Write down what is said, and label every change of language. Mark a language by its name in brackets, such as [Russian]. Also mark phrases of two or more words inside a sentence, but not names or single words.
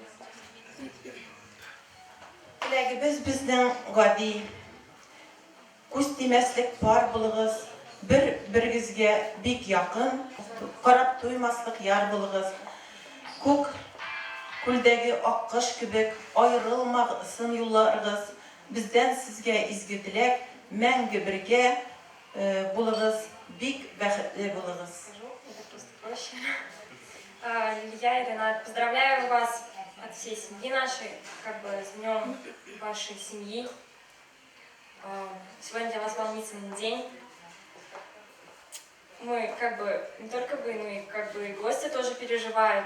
[Tatar] Теләгебез безнең гади күз тимәслек пар булыгыз, бер-берегезгә бик якын, карап туймаслык яр булыгыз. Күк күлдәге аккош кебек аерылмасын юлларыгыз. Бездән сезгә изге теләк, мәңге бергә булыгыз, бик бәхетле булыгыз. [Russian] Я, Ренат, поздравляю вас от всей семьи нашей, с днем вашей семьи. Сегодня для вас волнительный день. Мы, не только вы, но и гости тоже переживают.